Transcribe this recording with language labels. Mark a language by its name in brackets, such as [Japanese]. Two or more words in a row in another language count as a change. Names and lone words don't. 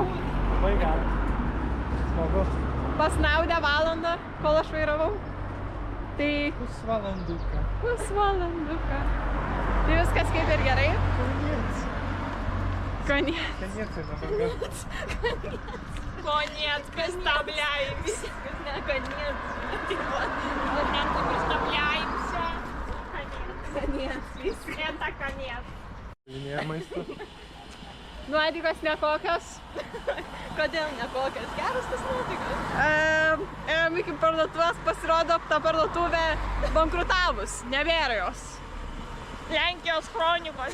[Lithuanian] Labai gerai. Smagu. pasnaudę valandą, kol aš vairavau. Tai Pusvalanduką. pusvalanduką. Tai viskas kaip ir gerai. [Polish] Koniec. [Lithuanian] Koniec dabar. [Russian] Конец, представляемся. [Lithuanian] Ne, konец. [Russian] Конец, представляемся. Konец. Это конец. [Lithuanian] Linėja maistu. Nuotaikos nekokios. Kodėl nekokios? Geras tas nuotaikas. Ėjom iki parduotuvės, pasirodo, ta parduotuvė bankrutavus. Nebėra jos. Lenkijos kronikos.